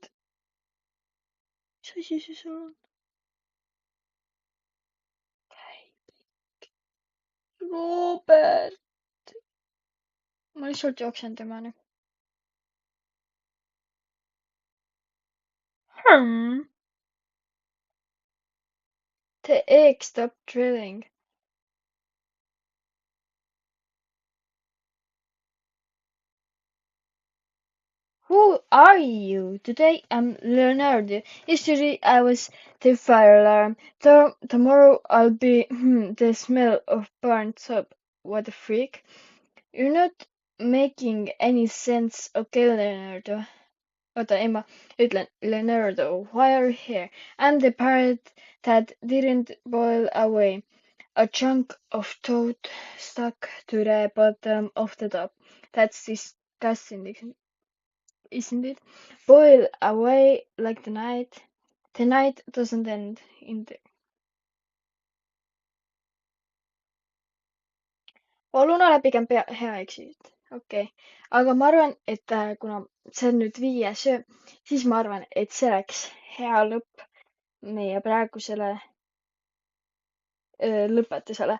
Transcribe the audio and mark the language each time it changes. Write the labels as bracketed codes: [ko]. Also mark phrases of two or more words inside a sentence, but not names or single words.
[et] Mis asi see sul on? Robert. Ma lihtsalt jooksen temani. [en] The egg stopped drilling. Who are you? Today I'm Leonardo. Yesterday I was the fire alarm. Tomorrow I'll be the smell of burnt soap. What a freak. You're not making any sense. Okay, Leonardo. [et] Oota, ei ma ütlen, [en] Leonardo, why are you here? I'm the parrot that didn't boil away. A chunk of toad stuck to the bottom of the top. That's disgusting, isn't it? Boil away like the night. The night doesn't end in the... [et] Palun ole pigem hea eksid. Okei. Aga ma arvan, et kuna see on nüüd 5. öö, siis ma arvan, et see oleks hea lõpp meie praegusele lõpetusele.